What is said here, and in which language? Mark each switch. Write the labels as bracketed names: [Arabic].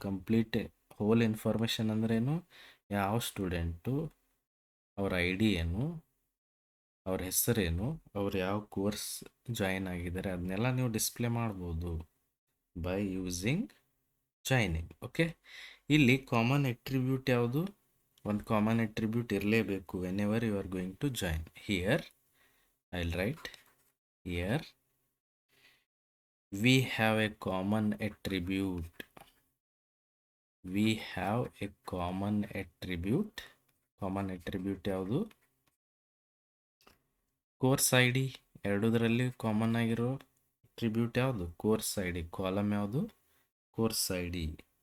[Kannada] Complete hole information ಅಂದ್ರೇನು, ಯಾವ student, ಅವ್ರ ID ಏನು, ಅವ್ರ ಹೆಸರೇನು, ಅವ್ರು ಯಾವ ಕೋರ್ಸ್ ಜಾಯಿನ್ ಆಗಿದ್ದಾರೆ, ಅದನ್ನೆಲ್ಲ ನೀವು ಡಿಸ್ಪ್ಲೇ ಮಾಡ್ಬೋದು [English] By using joining. [Kannada] ಓಕೆ, ಇಲ್ಲಿ ಕಾಮನ್ ಎಟ್ರಿಬ್ಯೂಟ್ ಯಾವುದು, ಒಂದು ಕಾಮನ್ ಎಟ್ರಿಬ್ಯೂಟ್ ಇರಲೇಬೇಕು [English] Whenever you are going to join. Here I will write, here we have a common attribute. We have a common attribute. [Kannada] Common attribute ಯಾವುದು, course ID. ಎರಡೂದರಲ್ಲಿ common ಆಗಿರೋ attribute ಯಾವುದು, course ID. Column ಯಾವುದು, course ID.